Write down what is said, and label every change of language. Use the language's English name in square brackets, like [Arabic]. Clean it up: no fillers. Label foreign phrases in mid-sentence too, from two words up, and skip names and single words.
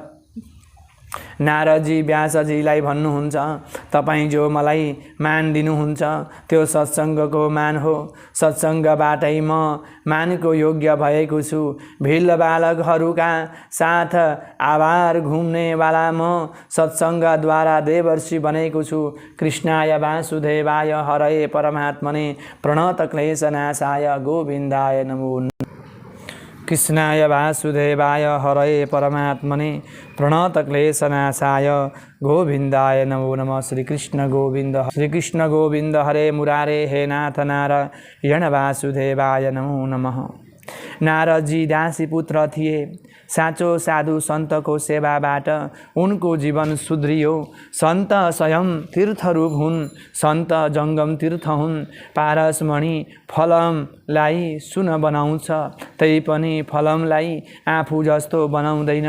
[Nepali] नारदजी व्यासजीलाई भन्नुहुन्छ, तपाईँ जो मलाई मान दिनुहुन्छ त्यो सत्सङ्गको मान हो। सत्सङ्गबाटै म मानको योग्य भएको छु। भिल्ल बालकहरूका साथ आभार घुम्नेवाला म सत्सङ्गद्वारा देवर्षि बनेको छु। [Sanskrit] कृष्णाय वासुदेवाय हरये परमात्मने प्रणतक्लेशनाशाय गोविन्दाय नमो। कृष्णाय वासुदेवाय हरये परमात्मने प्रणतक्लेशनाशाय गोविन्दाय नमो नमः। श्री कृष्ण गोविन्द हरे मुरारे, हे नाथ नारायण वासुदेवाय नमो नमः। [Nepali] नारदजी दासी पुत्र थिए। साँचो साधु सन्तको सेवाबाट उनको जीवन सुध्रियो। सन्त स्वयं तीर्थरूप हुन्। सन्त जङ्गम तीर्थ हुन्। पारसमणि फलमलाई सुन बनाउँछ, तै पनि फलमलाई आफू जस्तो बनाउँदैन।